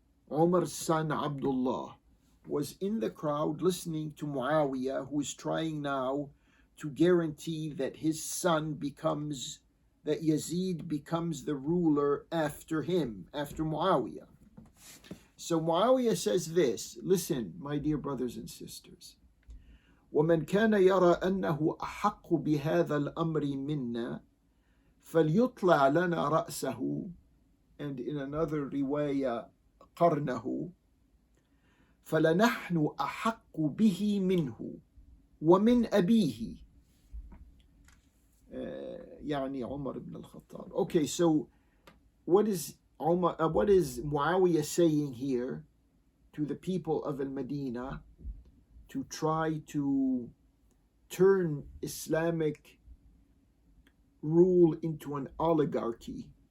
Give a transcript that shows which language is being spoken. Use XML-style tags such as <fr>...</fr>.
<en>Umar's son Abdullah was in the crowd listening to Muawiyah, who is trying now to guarantee that his son becomes, that Yazid becomes the ruler after him, after Muawiyah. So Muawiyah says this, listen, my dear brothers and sisters,</en> <ar>ومن كان يرى أنه أحق بهذا الأمر منا فليطلع لنا رأسه,</ar> <en>and in another riwayah</en> <ar>قرنه, فلنحن أحق به منه ومن أبيه, يعني عمر ibn al-Khattab.</ar> <en>Okay, so what is Muawiyah saying here to the people of al-Madinah to try to turn Islamic rule into an oligarchy?</en>